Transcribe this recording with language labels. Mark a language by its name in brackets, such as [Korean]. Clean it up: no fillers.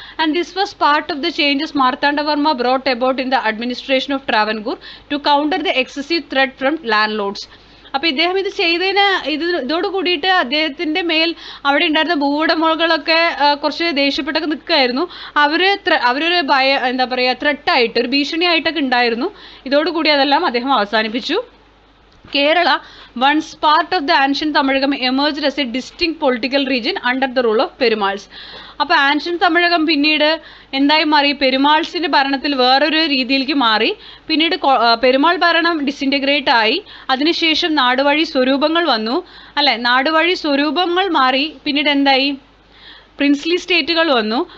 [English] And this was part of the changes Marthanda Varma brought about in the administration of Travancore to counter the excessive threat from landlords. [Malayalam] അപ്പോൾ ഇദ്ദേഹം ഇത് ചെയ്തതിന് ഇതോട് കൂടിയിട്ട് അദ്ദേഹത്തിൻ്റെ മേൽ അവിടെ ഉണ്ടായിരുന്ന ഭൂവുടമകളൊക്കെ കുറച്ച് ദേഷ്യപ്പെട്ടൊക്കെ നിൽക്കുമായിരുന്നു. അവരൊരു എന്താ പറയുക, ത്രെട്ടായിട്ട് ഒരു ഭീഷണിയായിട്ടൊക്കെ ഉണ്ടായിരുന്നു. ഇതോടുകൂടി അതെല്ലാം അദ്ദേഹം അവസാനിപ്പിച്ചു. [English] Kerala, once part of the ancient Tamilakam, emerged as a distinct political region under the rule of Perumals. [Malayalam] അപ്പോൾ ആൻഷ്യൻ തമിഴകം പിന്നീട് എന്തായി മാറി? പെരുമാൾസിൻ്റെ ഭരണത്തിൽ വേറൊരു രീതിയിലേക്ക് മാറി. പിന്നീട് പെരുമാൾ ഭരണം ഡിസിൻറ്റഗ്രേറ്റ് ആയി. അതിനുശേഷം നാടുവഴി സ്വരൂപങ്ങൾ വന്നു, അല്ലെ? നാടുവഴി സ്വരൂപങ്ങൾ മാറി. പിന്നീട് എന്തായി? പ്രിൻസ്ലി സ്റ്റേറ്റുകൾ വന്നു.